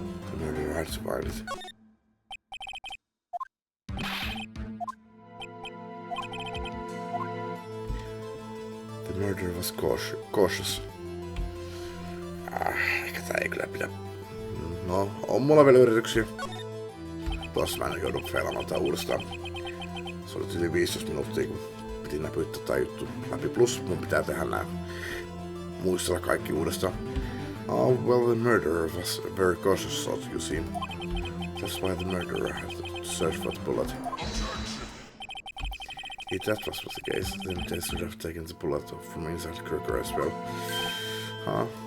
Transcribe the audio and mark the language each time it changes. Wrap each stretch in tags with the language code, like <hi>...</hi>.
<en>The murderer had to find it. The murderer was cautious.</en> <fi>Ehkä tää ei kyllä pidä. No, on mulla vielä yrityksiä. Tossa mä en joudu feilaamaan tää uudestaan. Se oli yli 15 minuuttia, kun piti näpyttää tää juttu läpi. Plus mun pitää tehdä nää muistella kaikki uudestaan.</fi> <en>Oh, well, the murderer was a very cautious sort, you see. That's why the murderer had to search for the bullet. If that was the case, then they should have taken the bullet from inside the cracker as well. Huh?</en>